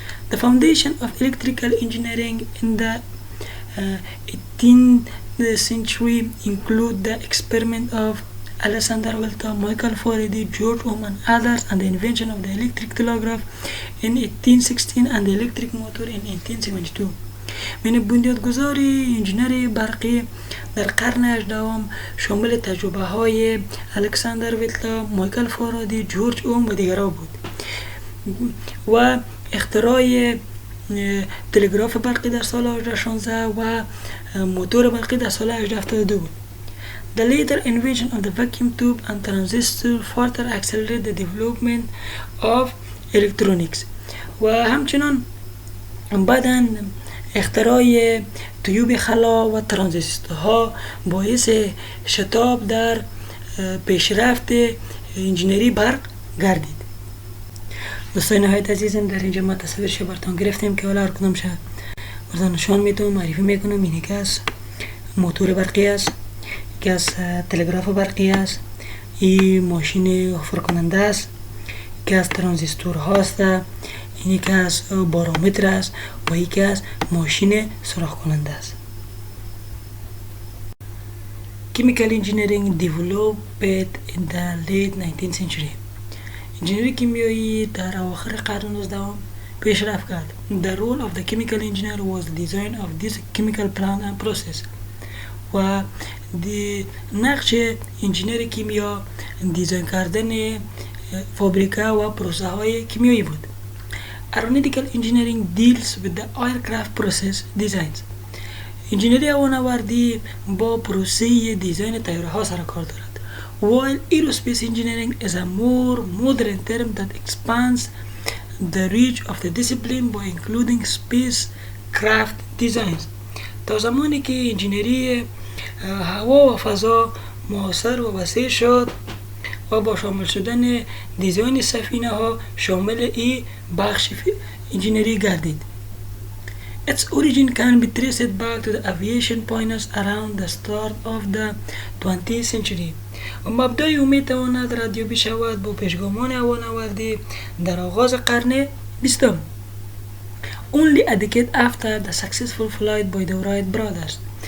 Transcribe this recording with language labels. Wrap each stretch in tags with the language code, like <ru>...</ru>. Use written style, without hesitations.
<en>The foundation of electrical engineering in the 18th century include the experiment of Alexander Volta, Michael Faraday, George Ohm and others, and the invention of the electric telegraph in 1816 and the electric motor in 1872.</en> <fa>من بنیادگذاری انجینری برقی در قرن 18 شامل تجربه های الکساندر ولتا، مایکل فارادی، جورج اوم و دیگرها بود و اختراع تلگراف برقی در سال 1816 و موتور برقی در سال 1872 بود.</fa> <en>The later invention of the vacuum tube and transistor further accelerated the development of electronics.</en> <fa>و همچنان بعداً اختراع تیوب خلا و ترانزیستورها باعث شتاب در پیشرفت انجینری برق گردید. دوستان نهایت عزیزم، در اینجا ما تصویرش براتون گرفتیم که حالا هر کدوم شد براتون نشان میدم، معرفی میکنم. این یکی از موتور برقی است، یکی از تلگراف برقی است، این ماشین حفر کننده است، یکی از ترانزیستور هاست، این یکی از بارومتر است و یکی از ماشین سوراخ کننده است.</fa> <en>Chemical engineering developed in the late 19th century.</en> <fa>انجینری کیمیایی در اواخر قرن 19 پیشرفت کرد.</fa> <en>The role of the chemical engineer was the design of this chemical plant and process.</en> <fa>و نقش انجینر کیمیا دیزاین کردن فابریکه و پروسه های کیمیایی بود.</fa> <en>Aeronautical engineering deals with the aircraft process designs.</en> <fa>انجینری هوانوردی با پروسه دیزاین طیاره ها سر کار دارد.</fa> <en>While aerospace engineering is a more modern term that expands the reach of the discipline by including spacecraft designs.</en> <fa>تا زمانی که انجینری هوا و فضا معاصر و وسیع شد و با شامل شدن دیزاین سفینه ها شامل ای بخش انجینری گردید.</fa> <en>Its origin can be traced back to the aviation pioneers around the start of the 20th century.</en> <fa>و مبدای او میتواند ردیابی شود با پیشگامان هوانوردی در آغاز قرن 20.</fa> <en>Only a decade after the successful flight by the Wright brothers.</en>